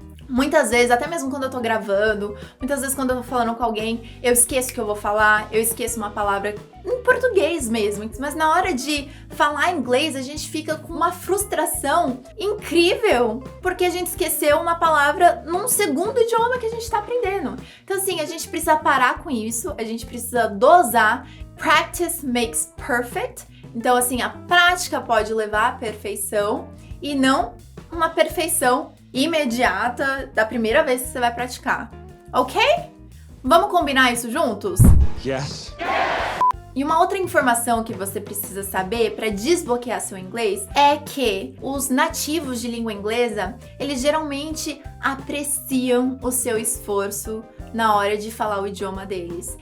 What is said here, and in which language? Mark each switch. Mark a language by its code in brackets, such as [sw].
[pt] Muitas vezes, até mesmo quando eu tô gravando, muitas vezes quando eu tô falando com alguém, eu esqueço o que eu vou falar, eu esqueço uma palavra em português mesmo. Mas na hora de falar inglês, a gente fica com uma frustração incrível, porque a gente esqueceu uma palavra num segundo idioma que a gente tá aprendendo. Então assim, a gente precisa parar com isso, a gente precisa dosar. [en] Practice makes perfect. [pt] Então, assim, a prática pode levar à perfeição e não uma perfeição imediata da primeira vez que você vai praticar. Ok? Vamos combinar isso juntos? [en] Yes. [pt] E uma outra informação que você precisa saber para desbloquear seu inglês é que os nativos de língua inglesa, eles geralmente apreciam o seu esforço na hora de falar o idioma deles.